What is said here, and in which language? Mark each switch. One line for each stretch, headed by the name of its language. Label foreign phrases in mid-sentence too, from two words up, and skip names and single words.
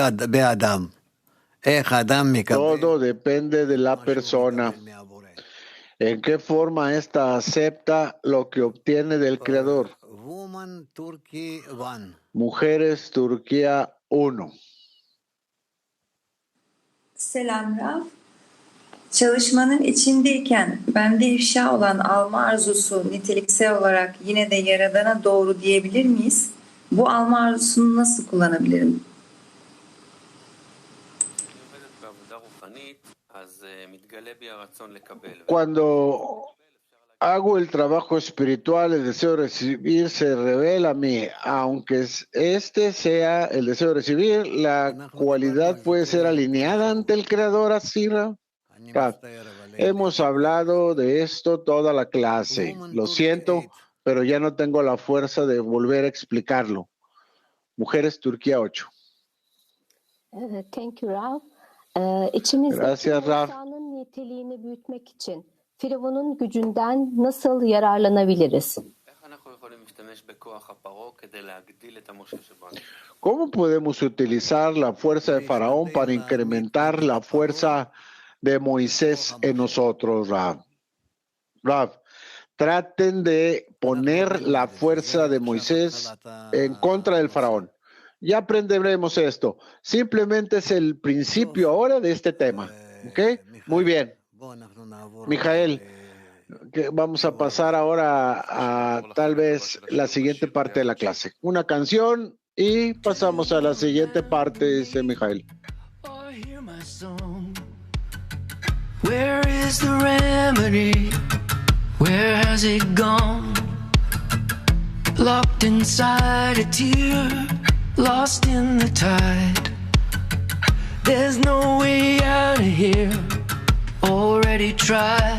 Spanish: Todo depende de la persona. ¿En qué forma ésta acepta lo que obtiene del Creador? Mujeres, Turquía 1.
Turkish: Selam Rav. Çalışmanın içindeyken bende ifşa olan alma arzusu niteliksel olarak yine de Yaradan'a doğru diyebilir miyiz? Bu alma arzusunu nasıl kullanabilirim?
Spanish: Cuando hago el trabajo espiritual, el deseo de recibir se revela a mí. Aunque este sea el deseo de recibir, la cualidad puede ser alineada ante el Creador, así, Rav. Hemos hablado de esto toda la clase. Lo siento, pero ya no tengo la fuerza de volver a explicarlo. Mujeres, Turquía 8.
English: Thank you, Rav.
Spanish: Gracias, Rav.
Turkish: Niteliğini büyütmek için Firavun'un gücünden nasıl yararlanabiliriz?
Spanish: ¿Cómo podemos utilizar la fuerza de Faraón para incrementar la fuerza de Moisés en nosotros, Rav? Rav, traten de poner la fuerza de Moisés en contra del Faraón. Ya aprenderemos esto. Simplemente es el principio ahora de este tema. ¿Ok? Muy bien. Mijael, vamos a pasar ahora a tal vez la siguiente parte de la clase. Una canción y pasamos a la siguiente parte, dice Mijael.
English: Where is the remedy? Where has it gone? Locked inside a tear, lost in the tide. There's no way out of here, already tried.